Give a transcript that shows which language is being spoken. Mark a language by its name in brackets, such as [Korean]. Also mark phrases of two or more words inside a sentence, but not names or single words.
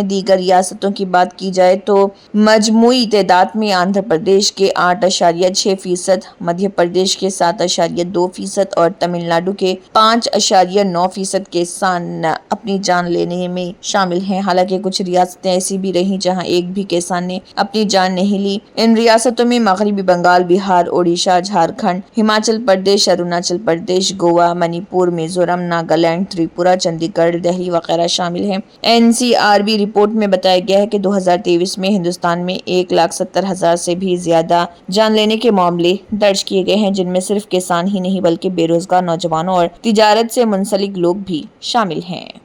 [Urdu] دیگر ریاستوں کی بات کی جائے تو مجموعی تعداد میں آندھرا پردیش کے 8.6%، مدھیہ پردیش کے 7.2% اور تمل ناڈو کے 5.9% کسان اپنی جان لینے میں شامل ہیں۔ حالانکہ کچھ ریاستیں ایسی بھی رہیں جہاں ایک بھی کسان نے اپنی جان نہیں لی۔ ان ریاستوں میں مغربی بنگال، بہار، اڑیسہ، جھارکھنڈ، ہماچل پردیش، اروناچل پردیش، گوا، منی پور، میزورم، ناگالینڈ، تریپورہ، چندی گڑھ، دہلی وغیرہ شامل ہیں۔ NCRB رپورٹ میں بتایا گیا ہے کہ 2023 میں ہندوستان میں 1,70,000 سے بھی زیادہ جان لینے کے معاملے درج کیے گئے ہیں، جن میں صرف کسان ہی نہیں بلکہ بے روزگار نوجوانوں اور تجارت سے منسلک لوگ بھی شامل ہیں۔